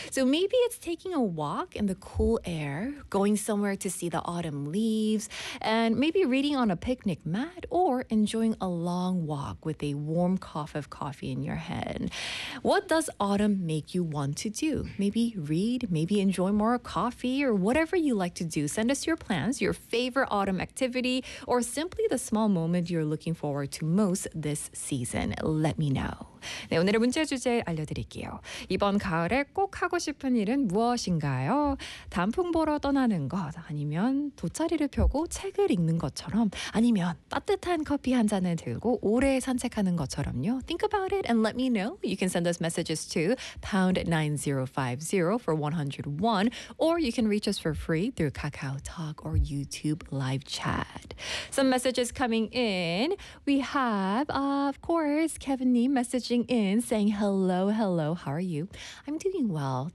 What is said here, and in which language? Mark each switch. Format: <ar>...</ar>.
<en>So maybe it's taking a walk in the cool air, going somewhere to see the autumn leaves, and maybe reading on a picnic mat or enjoying a long walk with a warm cup of coffee in your hand. What does autumn make you want to do? Maybe read, maybe enjoy more coffee or whatever you like to do. Send us your plans, your favorite autumn activity, or simply the small moment you're looking forward to most this season. Let me know.</en> <ko>네, 오늘의 문제 주제 알려드릴게요. 이번 가을에 꼭 하고 싶은 일은 무엇인가요? 단풍 보러 떠나는 것, 아니면 돗자리를 펴고 책을 읽는 것처럼, 아니면 따뜻한 커피 한 잔을 들고 오래 산책하는 것처럼요.</ko> <en>Think about it and let me know. You can send us messages to #9050 for 101, or you can reach us for free through KakaoTalk or YouTube live chat. Some messages coming in. We have, of course, Kevin Nee message in saying, hello, hello, how are you? I'm doing well.</en>